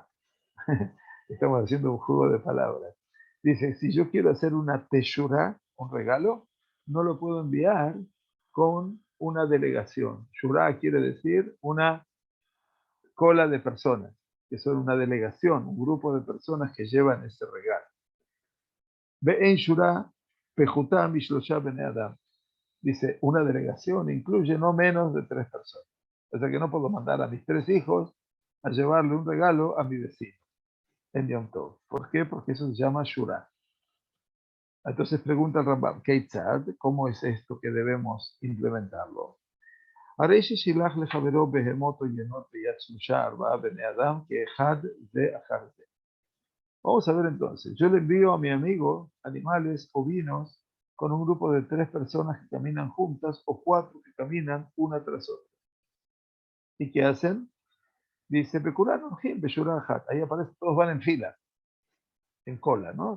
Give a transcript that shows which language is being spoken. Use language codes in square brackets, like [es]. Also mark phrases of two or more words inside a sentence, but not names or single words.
[es] Estamos haciendo un juego de palabras. Dice, si yo quiero hacer una teshurá, un regalo, no lo puedo enviar con una delegación. Shurá quiere decir una cola de personas, que son una delegación, un grupo de personas que llevan ese regalo. [he] ואין שורה פחותה בשלושה בני אדם. [es] Dice, una delegación incluye no menos de 3 personas. O sea que no puedo mandar a mis 3 hijos a llevarle un regalo a mi vecino en Yom Tov. ¿Por qué? Porque eso se llama Shura. Entonces pregunta el Rambam, Keitzad, ¿cómo es esto que debemos implementarlo? [he] הרי ששילח לחברו בהמות עוינות ביד שלושה ארבעה בני אדם כאחד זה אחר זה. [es] Vamos a ver entonces, yo le envío a mi amigo animales ovinos con un grupo de 3 personas que caminan juntas o 4 que caminan una tras otra. ¿Y qué hacen? Dice, ahí aparece, todos van en fila, en cola, ¿no?